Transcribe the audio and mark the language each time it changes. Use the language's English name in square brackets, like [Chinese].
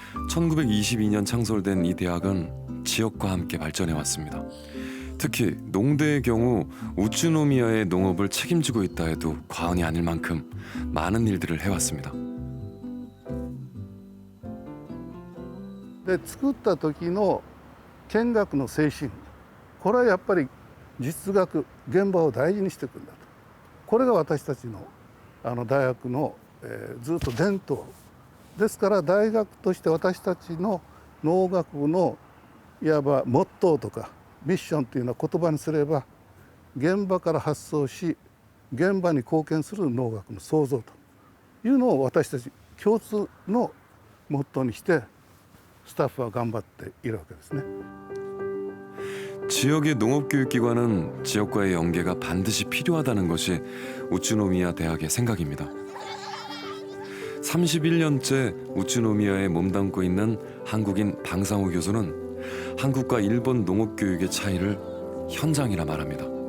[Korean] 1922년 창설된 이 대학은 지역과 함께 발전해 왔습니다. 특히 농대의 경우 우츠노미야의 농업을 책임지고 있다 해도 과언이 아닐 만큼 많은 일들을 해왔습니다. [Japanese] で作った時の見学の精神、これはやっぱり実学現場を大事にしていくんだと。これが私たちの大学の、ずっと伝統ですから、大学として私たちの農学部のいわばモットーとかミッションというのは言葉にすれば、現場から発想し現場に貢献する農学の創造というのを私たち共通のモットーにしてスタッフは頑張っているわけですね。 [Korean] 지역의 농업교육기관은 지역과의 연계가 반드시 필요하다는 것이 우츠노미야 대학의 생각입니다. 31년째 우츠노미야에 몸담고 있는 한국인 방상우 교수는 한국과 일본 농업교육의 차이를 현장이라 말합니다.